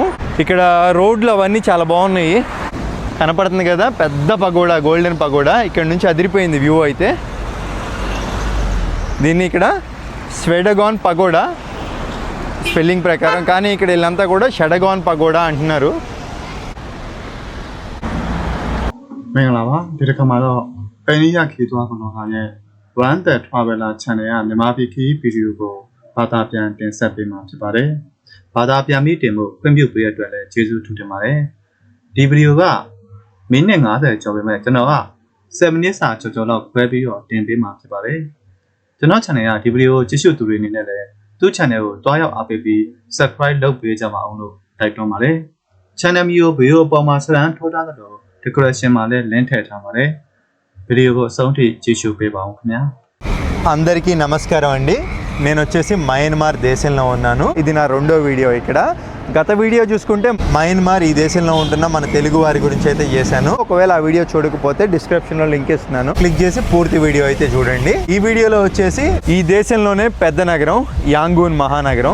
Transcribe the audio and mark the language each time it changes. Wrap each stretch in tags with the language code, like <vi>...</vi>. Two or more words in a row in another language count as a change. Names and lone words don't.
<te>ఇక్కడ రోడ్లు అవన్నీ చాలా బాగున్నాయి. కనపడుతుంది కదా పెద్ద పగోడా, గోల్డెన్ పగోడా. ఇక్కడ నుంచి అదిరిపోయింది వ్యూ అయితే. దీన్ని ఇక్కడ స్వెడగాన్ పగోడా స్పెల్లింగ్ ప్రకారం, కానీ ఇక్కడ వీళ్ళంతా కూడా షడగాన్ పగోడా అంటున్నారు.</te> <my>မင်္ဂလာပါဒီတစ်ခါမှာတော့ပန်နီရခီသွားကောင်ကရဲ့ One That Traveler Channel ကမြန်မာပြည်ခီးဗီဒီယိုကိုဘာသာပြန်တင်ဆက်ပေးမှာ ဖြစ်ပါတယ်။ဘာသာပြန်ပြီးတင်ဖို့ခွင့်ပြုပေးရတဲ့အတွက်လည်းကျေးဇူးထူးတင်ပါတယ်။ဒီဗီဒီယိုကမိနစ်50ကျော်ပဲမဲ့ကျွန်တော်က7မိနစ်စာကျော်လောက်ခွဲပြီးတော့တင်ပေးမှာဖြစ်ပါတယ်။ကျွန်တော် channel ကဒီဗီဒီယိုကြည့်ရှုသူတွေအနေနဲ့လည်းသူ့ channel ကိုတွားရောက်အားပေးပြီး subscribe လုပ်ပေးကြပါအောင်လို့တိုက်တွန်းပါတယ်။ channel မျိုးဗီဒီယိုပေါ်မှာစရန်ထိုးထားတဲ့decoration မှာလည်း link ထည့်ထားပါတယ်။ဗီဒီယိုကိုအဆုံးထိကြည့်ရှုပေးပါအောင်ခင်ဗျာ။</my> <te>అందరికీ నమస్కారం అండి. నేను వచ్చేసి మయన్మార్ దేశంలో ఉన్నాను. ఇది నా రెండో వీడియో. ఇక్కడ గత వీడియో చూసుకుంటే మయన్మార్ ఈ దేశంలో ఉంటున్న మన తెలుగు వారి గురించి అయితే చేశాను. ఒకవేళ ఆ వీడియో చూడకపోతే డిస్క్రిప్షన్లో లింక్ ఇస్తున్నాను, క్లిక్ చేసి పూర్తి వీడియో అయితే చూడండి. ఈ వీడియోలో వచ్చేసి ఈ దేశంలోనే పెద్ద నగరం యాంగూన్ మహానగరం.</te>